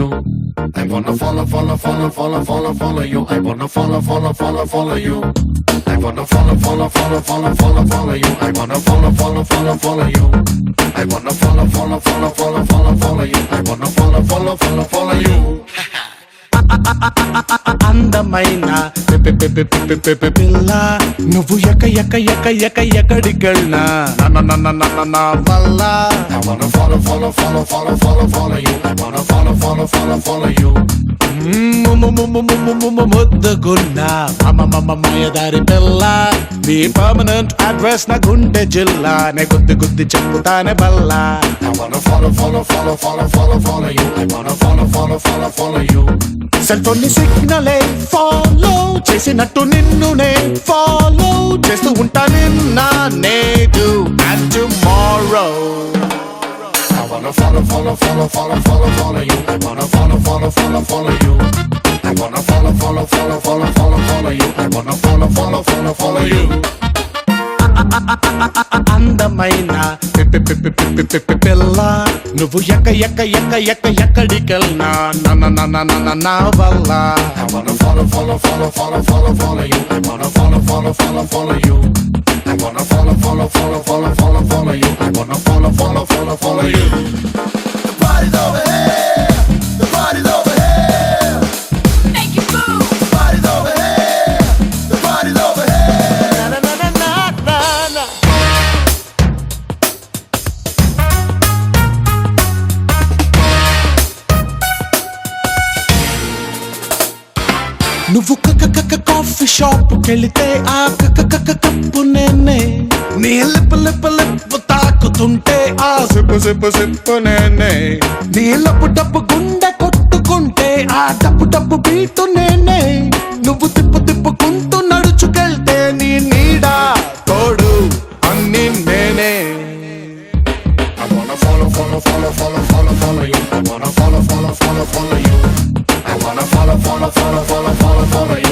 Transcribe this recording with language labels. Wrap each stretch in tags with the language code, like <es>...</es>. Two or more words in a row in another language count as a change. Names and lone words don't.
<en>I wanna follow you. I wanna follow you. I wanna follow you. I wanna follow you.</en> <te>అందమైన పిల్ల నువ్వు ఎక్కడికెళ్ళినా నా వల్ల</te> <en>I wanna follow you. I wanna follow you.</en> <te>ముద్దుగున్నా మాయదారి పిల్ల నీ</te> <en>permanent address</en> <te>నా గుండె జిల్లా నే గుద్ది చెప్పుతానే బల్లా</te> <en>I wanna follow you. I wanna follow you. cell phone</en> <te>ని సిగ్నలే ఫాలో చేసినట్టు నిన్ను నే ఫాలో చేస్తూ ఉంటా నిన్న నేడు</te> <en>and tomorrow I wanna follow you. I wanna follow you. I wanna follow you. I wanna follow you.</en> <te>అందమైన పిల్ల నువ్వు ఎక్కడికెళ్ళినా నా వల్ల</te> <en>I wanna follow you. I wanna follow you. I wanna follow you. I wanna follow you. The party's over here. The party's over here. Make it move. The party's over here. The party's over here. Na na na na na na.</en> <te>నువ్వు</te> <en>coffee shop</en> <te>కెళితే ఆ కప్పు నేనే నీ లిప్పు తాకుతుంటే ఆ సిప్పు నేనే నీ డబ్బు గుండె కొట్టుకుంటే ఆ డబ్బు బీటు నేనే నువ్వు తిప్పుకుంటూ నడుచుకెళ్తే నీ నీడా తోడు అన్ని నేనే</te> <en>I wanna follow you. I wanna follow you. I wanna follow you.</en>